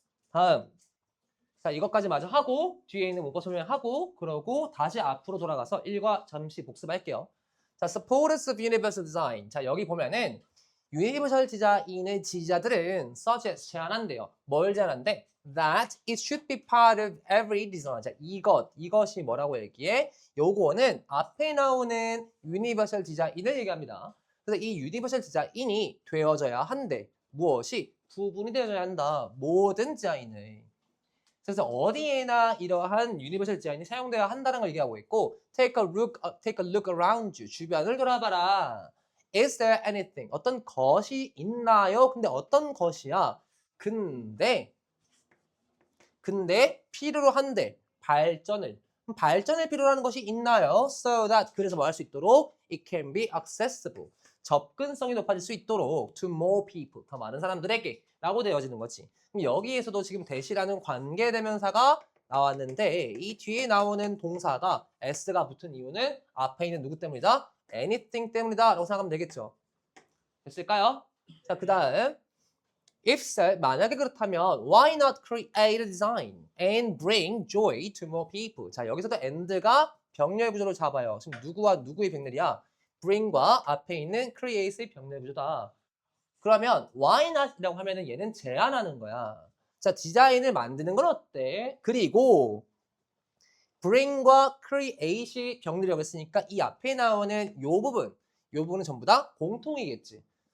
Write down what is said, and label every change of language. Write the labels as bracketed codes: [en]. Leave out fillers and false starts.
[ko] 다음. 자, 이것까지 마저 하고 뒤에 있는 문법 설명하고 그러고 다시 앞으로 돌아가서 1과 잠시 복습할게요. [en] 자, supporters of universal design. [ko] 자, 여기 보면은 유니버설 디자인의 지지자들은 suggest 제안한대요. 뭘 제안한대? [en] That it should be part of every design. [ko] 자, 이것이 뭐라고 얘기해? 요거는 앞에 나오는 유니버설 디자인을 얘기합니다. 그래서 이 유니버설 디자인이 되어져야 한대. 무엇이? 부분이 되어져야 한다. 모든 디자인을. 그래서 어디에나 이러한 유니버설 디자인이 사용되어야 한다는 걸 얘기하고 있고 [en] take a look around you. [ko] 주변을 돌아봐라. [en] Is there anything? [ko] 어떤 것이 있나요? 근데 어떤 것이야? 근데 필요로 한데 발전을 필요로 하는 것이 있나요? [en] So that [ko] 그래서 뭐 할 수 있도록 [en] it can be accessible. [ko] 접근성이 높아질 수 있도록 [en] to more people. [ko] 더 많은 사람들에게 라고 되어지는 거지. 그럼 여기에서도 지금 대시라는 관계대명사가 나왔는데 이 뒤에 나오는 동사가 s가 붙은 이유는 앞에 있는 누구 때문이다? anything 때문이다 라고 생각하면 되겠죠. 됐을까요? 자, 그 다음 [en] if so, [ko] 만약에 그렇다면 [en] why not create a design and bring joy to more people. [ko] 자, 여기서도 and가 병렬 구조로 잡아요. 지금 누구와 누구의 병렬이야? bring과 앞에 있는 create의 병렬 구조다. 그러면 why not이라고 하면은 얘는 제안하는 거야. 자, 디자인을 만드는 건 어때? 그리고 bring과 create이 병렬이라고 했으니까 이 앞에 나오는 요 부분은 전부 다 공통이겠지.